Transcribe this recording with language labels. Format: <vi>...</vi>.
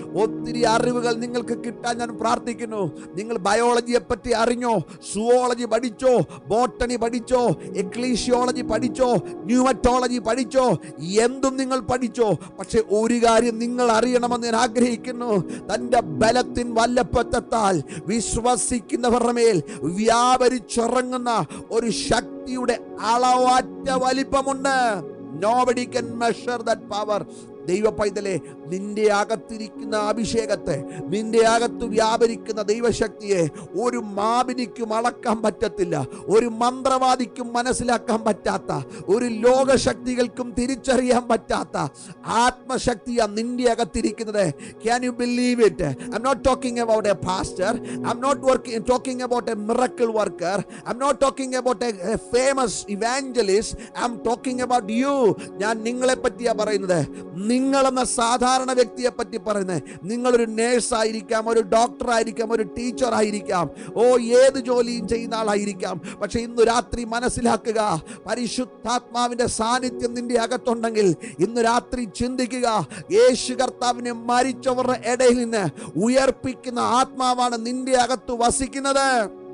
<ml>ഒത്തിരി അറിവുകൾ നിങ്ങൾക്ക് കിട്ടാൻ ഞാൻ പ്രാർത്ഥിക്കുന്നു. നിങ്ങൾ ബയോളജിയെ പറ്റി അറിഞ്ഞോ, സുവോളജി പഠിച്ചോ, ബോട്ടണി പഠിച്ചോ, എക്ലീഷിയോളജി പഠിച്ചോ, ന്യൂമറ്റോളജി പഠിച്ചോ, എന്തും നിങ്ങൾ പഠിച്ചോ, പക്ഷെ ഒരു കാര്യം നിങ്ങൾ അറിയണമെന്ന് ഞാൻ ആഗ്രഹിക്കുന്നു. തൻ്റെ ബലത്തിൻ വല്ലഭത്താൽ വിശ്വസിക്കുന്നവരുടെ മേൽ വ്യാപരിച്ചിറങ്ങുന്ന ഒരു ശക്തിയുടെ അളവറ്റ വലിപ്പമുണ്ട്.</ml> <en>Nobody can measure that power.</en> <ml>ദൈവ പൈതലെ, നിന്റെ അകത്തിരിക്കുന്ന അഭിഷേകത്തെ, നിന്റെ അകത്ത് വ്യാപരിക്കുന്ന ദൈവശക്തിയെ ഒരു മാപിനിക്കും അളക്കാൻ പറ്റത്തില്ല, ഒരു മന്ത്രവാദിക്കും മനസ്സിലാക്കാൻ പറ്റാത്ത, ഒരു ലോകശക്തികൾക്കും തിരിച്ചറിയാൻ പറ്റാത്ത ആത്മശക്തിയാണ് നിന്റെ അകത്തിരിക്കുന്നത്.</ml> <en>Can you believe it? I'm not talking about a pastor. I'm not talking about a miracle worker. I'm not talking about a famous evangelist. I'm talking about you.</en> <ml>ഞാൻ നിങ്ങളെ പറ്റിയാ പറയുന്നത്. നിങ്ങളെന്ന സാധാരണ വ്യക്തിയെ പറ്റി പറയുന്നത്. നിങ്ങളൊരു നേഴ്സ് ആയിരിക്കാം, ഒരു ഡോക്ടർ ആയിരിക്കാം, ഒരു ടീച്ചർ ആയിരിക്കാം, ഏത് ജോലിയും ചെയ്യുന്ന ആളായിരിക്കാം. പക്ഷെ ഇന്ന് രാത്രി മനസ്സിലാക്കുക, പരിശുദ്ധാത്മാവിന്റെ സാന്നിധ്യം നിന്റെ അകത്തുണ്ടെങ്കിൽ ഇന്ന് രാത്രി ചിന്തിക്കുക, യേശു കർത്താവിനെ മരിച്ചവരുടെ ഇടയിൽ നിന്ന് ഉയർപ്പിക്കുന്ന ആത്മാവാണ് നിന്റെ അകത്ത് വസിക്കുന്നത്.</ml>